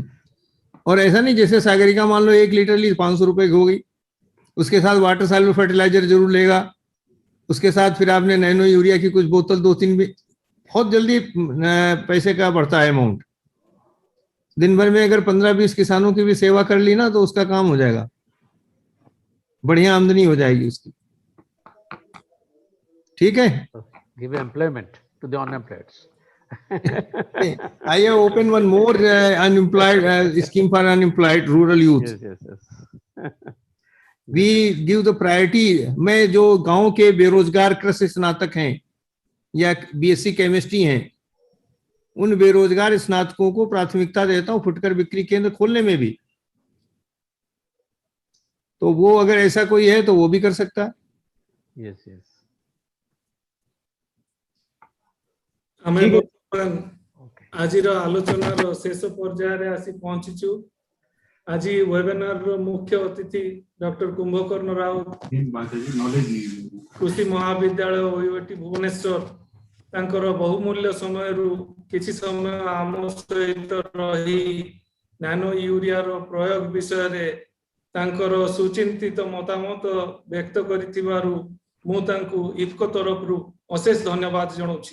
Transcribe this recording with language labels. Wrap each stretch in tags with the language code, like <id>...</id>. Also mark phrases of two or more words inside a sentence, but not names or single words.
<hi>और ऐसा नहीं जैसे सागरिका मान लो 1 लीटर ली 500 रुपए की हो गई, उसके साथ</hi> <en>water soluble fertilizer</en> <hi>जरूर लेगा, उसके साथ फिर आपने नैनो यूरिया की कुछ बोतल 2-3 भी, बहुत जल्दी पैसे का बढ़ता है अमाउंट। दिन भर में अगर 15-20 किसानों की भी सेवा कर ली ना तो उसका काम हो जाएगा, बढ़िया आमदनी हो जाएगी उसकी। ठीक है,</hi> <en>Give employment to the unemployed. I have opened one more unemployed scheme for unemployed rural youth. Yes, yes, yes. We give the priority।</en> <hi>मैं जो गांव के बेरोजगार कृषि स्नातक हैं या</hi> <en>BSc chemistry</en> <hi>हैं, उन बेरोजगार स्नातकों को प्राथमिकता देता हूं फुटकर बिक्री केंद्र खोलने में भी। तो वो अगर ऐसा कोई है तो वो भी कर सकता है।</hi> <en>Yes, yes.</en> <or>ଆମେ</or> <hi>ठीक है।</hi> <or>ବର୍ତ୍ତମାନ ଆଜିର ଆଲୋଚନାର ଶେଷ ପର୍ଯ୍ୟାୟରେ ଆସି ପହଞ୍ଚିଛୁ। ଆଜି ୱେବିନାରର ମୁଖ୍ୟ ଅତିଥି ଡକ୍ଟର କୁମ୍ଭକର୍ଣ୍ଣ ରାଉତ, କୃଷି ମହାବିଦ୍ୟାଳୟ ଓୟୁଏଟି ଭୁବନେଶ୍ୱର, ତାଙ୍କର ବହୁମୂଲ୍ୟ ସମୟରୁ କିଛି ସମୟ ଆମ ସହିତ ରହି ନାନୋ ୟୁରିଆର ପ୍ରୟୋଗ ବିଷୟରେ ତାଙ୍କର ସୁଚିନ୍ତିତ ମତାମତ ବ୍ୟକ୍ତ କରିଥିବାରୁ ମୁଁ ତାଙ୍କୁ ଇଫ୍କୋ ତରଫରୁ ଅଶେଷ ଧନ୍ୟବାଦ ଜଣାଉଛି।</or>